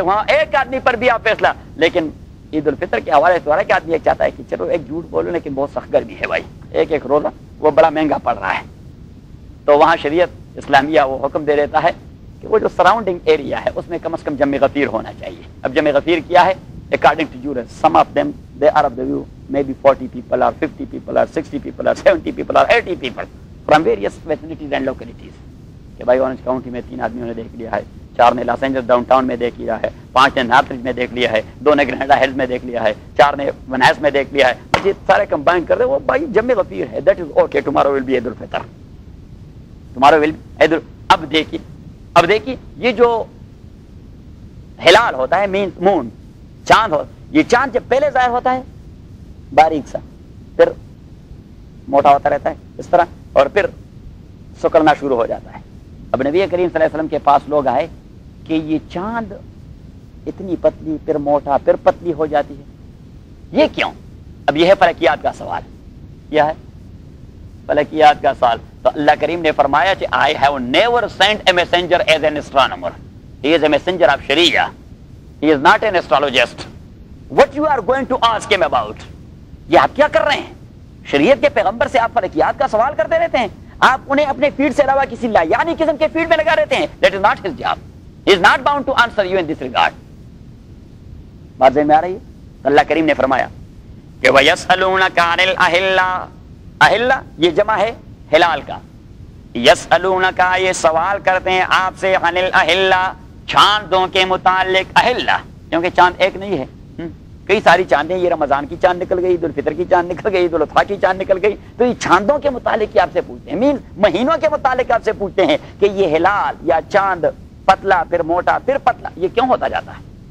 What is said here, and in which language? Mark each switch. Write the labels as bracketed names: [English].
[Urdu] وہاں ایک آدمی پر بھی آپ فیصلہ, لیکن عید الفطر کے حوالے سے کہ آدمی ایک چاہتا ہے کہ چلو ایک جھوٹ بولو لیکن بہت سخت گرمی ہے بھائی, ایک روزہ وہ بڑا مہنگا پڑ رہا ہے. تو وہاں شریعت اسلامیہ وہ حکم دے دیتا ہے کہ وہ جو سراؤنڈنگ ایریا ہے اس میں کم از کم جمع غفیر ہونا چاہیے. اب جمع غفیر کیا ہے؟ [English] according to jurists, some of them they are of the view maybe 40 people or 50 people or 60 people or 70 people or 80 people from various vicinities and localities. [Urdu] کہ بھائی اورنج کاؤنٹی میں 3 آدمیوں نے دیکھ لیا ہے, 4 نے لاس اینجلس ڈاؤن ٹاؤن میں دیکھ لیا ہے, 5 نے نارتھ رج میں دیکھ لیا ہے, 2 نے گریناڈا ہلز میں دیکھ لیا ہے, 4 نے ونائس میں دیکھ لیا ہے. یہ سارے کمبائن کر دے, وہ بھائی جمع غفیر ہے, [English] That is okay. Tomorrow will be Eid ul-Fitr, tomorrow will be Eid. [Urdu] اب دیکھیے یہ جو ہلال ہوتا ہے, [English] means moon, [Urdu] چاند ہو, یہ چاند جب پہلے ظاہر ہوتا ہے باریک سا, پھر موٹا ہوتا رہتا ہے اس طرح, اور پھر سکڑنا شروع ہو جاتا ہے. اب نبی کریم صلی اللہ علیہ وسلم کے پاس لوگ آئے کہ یہ چاند اتنی پتلی, پھر موٹا, پھر پتلی ہو جاتی ہے, یہ کیوں؟ اب یہ ہے فلکیات کا سوال. کیا ہے فلکیات کا سوال؟ تو اللہ کریم نے فرمایا کہ [English] I have never sent a messenger as an astronomer. He is a messenger of Sharia. He is not an astrologist. What you are going to ask him about? [Urdu] یہ آپ کیا کر رہے ہیں؟ شریعت کے پیغمبر سے آپ فلکیات کا سوال کرتے رہتے ہیں, آپ انہیں اپنے فیلڈ سے علاوہ کسی لایانی قسم کے فیلڈ میں لگا رہتے ہیں. [English] That is not his job. He is not bound to answer you in this regard. [Urdu] بات ذہن میں آ رہی ہے؟ اللہ کریم نے فرمایا کہ [Arabic] وَيَسْأَلُونَكَ عَنِ الْأَحِلَّةِ, [Urdu] اہلہ یہ جمع ہے ہلال کا. یسألونک یہ سوال کرتے ہیں آپ سے, عن الاہلہ چاندوں کے متعلق. اہلہ کیونکہ چاند ایک نہیں ہے, کئی ساری چاندیں, یہ رمضان کی چاند نکل گئی, عید الفطر کی چاند نکل گئی, عید الاضحیٰ کی چاند نکل گئی, تو یہ چاندوں کے متعلق آپ سے پوچھتے ہیں, مین مہینوں کے متعلق آپ سے پوچھتے ہیں کہ یہ ہلال یا چاند پتلا پھر موٹا پھر پتلا یہ کیوں ہوتا جاتا ہے.